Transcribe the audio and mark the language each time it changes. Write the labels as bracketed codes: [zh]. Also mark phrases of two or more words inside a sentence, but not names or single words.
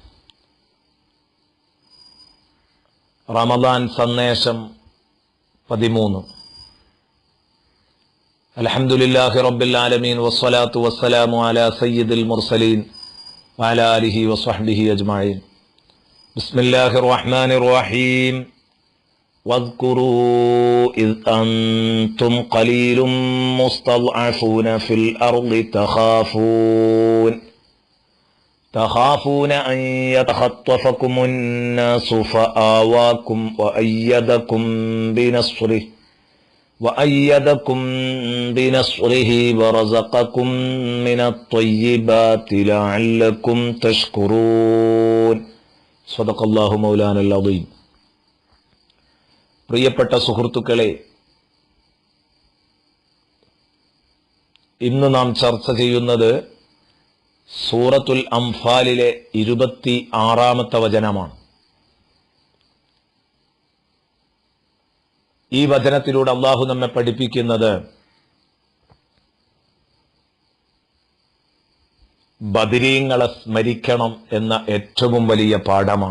[ml] റമദാൻ സന്ദേശം 13. [ar] الحمد لله رب العالمين والصلاة والسلام على سيد المرسلين وعلى آله وصحبه أجمعين. بسم الله الرحمن الرحيم. واذكروا إذ أنتم قليل مستضعفون في الأرض تخافون أن يتخطفكم الناس فآواكم وأيدكم بنصره ورزقكم من الطيبات لعلكم تشكرون. صدق الله مولانا العظيم. [ml] പ്രിയപ്പെട്ട സുഹൃത്തുക്കളെ, ഇന്ന് നാം ചർച്ച ചെയ്യുന്നത് സൂറത്തുൽ അംഫാലിലെ 26-ാമത്തെ വചനമാണ്. ഈ വചനത്തിലൂടെ അള്ളാഹു നമ്മെ പഠിപ്പിക്കുന്നത് ബദരീങ്ങളെ സ്മരിക്കണം എന്ന ഏറ്റവും വലിയ പാഠമാണ്.